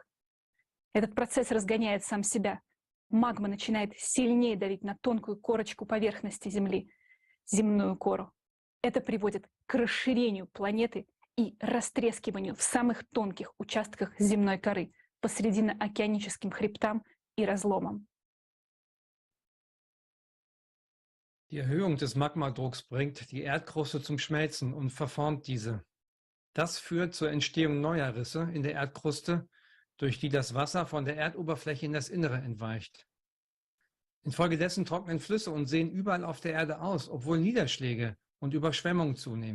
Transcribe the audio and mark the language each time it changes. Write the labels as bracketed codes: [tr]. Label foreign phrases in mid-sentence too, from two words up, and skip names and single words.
[ru] Этот процесс разгоняет сам себя. Магма начинает сильнее давить на тонкую корочку поверхности Земли, земную кору. Это приводит к расширению планеты и растрескиванию в самых тонких участках земной коры, посредине океаническим хребтам и разломам. [de] Die Erhöhung des Magmadrucks bringt die Erdkruste zum Schmelzen und verformt diese. Das führt zur Entstehung neuer Risse in der Erdkruste, durch die das Wasser von der Erdoberfläche in das Innere entweicht. Infolgedessen trocknen Flüsse und Seen überall auf der Erde aus, obwohl Niederschläge und Überschwemmungen zunehmen.